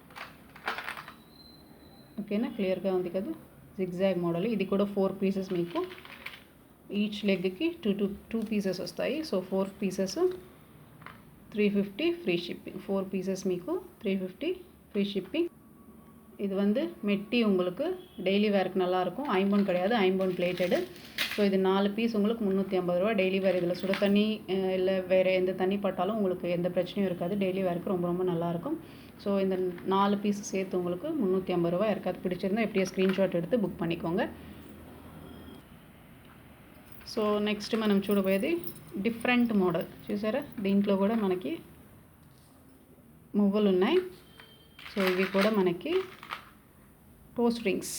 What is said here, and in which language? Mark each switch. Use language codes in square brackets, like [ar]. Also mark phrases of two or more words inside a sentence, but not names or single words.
[te] ఓకేనా, క్లియర్గా ఉంది కదా. [en] zigzag model. [te] ఇది కూడా 4 పీసెస్ మీకు. [en] each legకి [te] 2 పీసెస్ వస్తాయి. సో 4 పీసెస్ 350 [en] free shipping. [te] 4 పీసెస్ మీకు 350 [en] free shipping. [ta] இது வந்து மெட்டி உங்களுக்கு [en] daily wearக்கு [ta] நல்லாயிருக்கும். ஐம்பொன் கிடையாது, ஐம்பொன் பிளேட்டடு. ஸோ இது 4 பீஸ் உங்களுக்கு 350 ரூபா. [en] daily wear [ta] இதில் சுட தண்ணி இல்லை வேறு எந்த தண்ணி பட்டாலும் உங்களுக்கு எந்த பிரச்சனையும் இருக்காது. [en] daily wearக்கு [ta] ரொம்ப ரொம்ப நல்லாயிருக்கும். ஸோ இந்த 4 பீஸ் சேர்த்து உங்களுக்கு 350 ரூபா. யாருக்காவது பிடிச்சிருந்தா எப்படியே స్క్రీన్‌షాట్ எடுத்து బుక్ பண்ணிக்கோங்க. [te] సో నెక్స్ట్ మనం చూడబోయేది డిఫరెంట్ మోడల్. చూసారా, దీంట్లో కూడా మనకి మువ్వలు ఉన్నాయి. సో ఇవి కూడా మనకి [en] toe rings.